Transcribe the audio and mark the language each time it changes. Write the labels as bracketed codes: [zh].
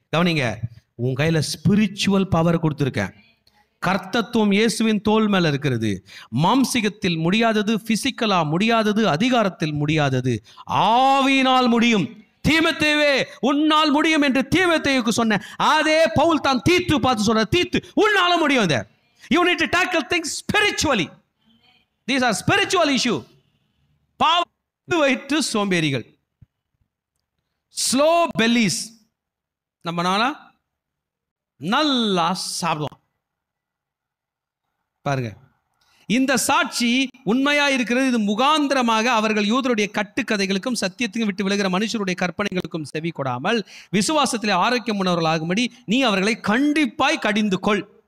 [ta] கவனிங்க, உன் கையில ஸ்பிரிச்சுவல் பவர் கொடுத்துருக்கேன். கர்த்தத்துவம் இயேசுவின் தோல் மேல இருக்கிறது. மாம்சிகத்தில் முடியாதது, பிசிக்கலா முடியாதது, அதிகாரத்தில் முடியாதது, ஆவியினால் முடியும். தீமோத்தேயுவே உன்னால் முடியும் என்று தீமோத்தேயுவுக்கு சொன்ன அதே பவுல் தான் தீத்து பார்த்து சொன்ன, தீத்து உன்னால முடியும். இதை [en] you need to tackle things spiritually. These are spiritual issue. [ta] பாவ வயிற்று சோம்பேறிகள், ஸ்லோ பெல்லிஸ், நம்மனால நல்லா சாப்பிடுவோம் பாருங்க. இந்த சாட்சி உண்மையா இருக்கிறது. இது முகாந்திரமாக அவர்கள் யூதருடைய கட்டுக்கதைகளுக்கும் சத்தியத்துக்கும் விட்டு விலகிற மனுஷருடைய கற்பனைகளுக்கும் செவி கொடாமல் விசுவாசத்திலே ஆரோக்கியம் உணர்வர்களாகும்படி நீ அவர்களை கண்டிப்பாய் கடிந்து கொள்.